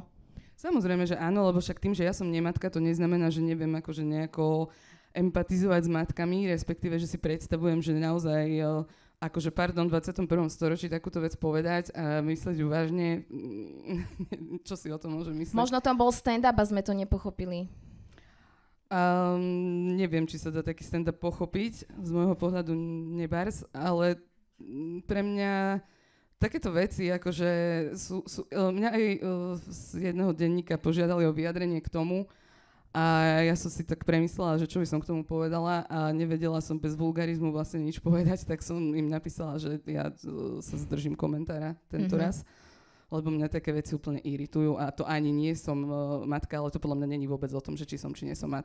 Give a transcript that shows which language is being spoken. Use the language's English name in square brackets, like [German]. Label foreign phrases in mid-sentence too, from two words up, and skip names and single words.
[Slovak] Samozrejme, že áno, lebo však tým, že ja som nematka, to neznamená, že neviem akože nejako empatizovať s matkami, respektíve, že si predstavujem, že naozaj akože v 21. storočí takúto vec povedať a myslieť vážne, čo si o tom môže myslieť? Možno tam bol stand-up a sme to nepochopili. Neviem, či sa dá taký stand-up pochopiť, z môjho pohľadu nebárs, ale pre mňa takéto veci, akože mňa aj z jedného denníka požiadali o vyjadrenie k tomu a ja som si tak premyslela, že čo by som k tomu povedala a nevedela som bez vulgarizmu vlastne nič povedať, tak som im napísala, že ja sa zdržím komentára tento raz, lebo mňa také veci úplne iritujú a to ani nie som matka, ale to podľa mňa není vôbec o tom, že či som, či nie som matka.